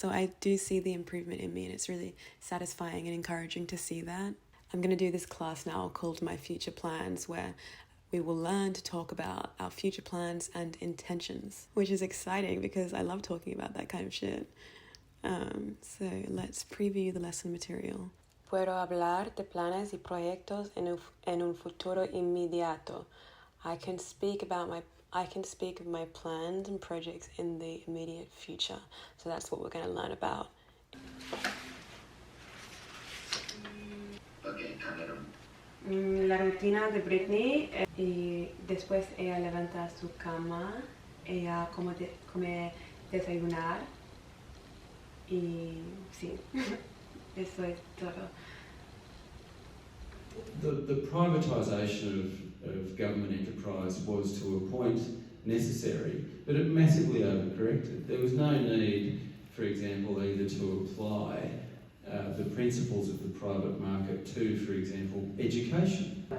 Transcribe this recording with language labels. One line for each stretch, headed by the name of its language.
English: So I do see the improvement in me, and it's really satisfying and encouraging to see that. I'm going to do this class now called My Future Plans, where we will learn to talk about our future plans and intentions, which is exciting because I love talking about that kind of shit. So let's preview the lesson material.
Spanish: Puedo hablar de planes y proyectos en un futuro inmediato.
English: I can speak of my plans and projects in the immediate future. So that's what we're going to learn about.
Spanish: La rutina de Britney, y después ella levanta su cama, ella come desayunar, y sí, eso es todo.
English: The privatisation of government enterprise was to a point necessary, but it massively overcorrected. There was no need, for example, either to apply the principles of the private market to, for example, education.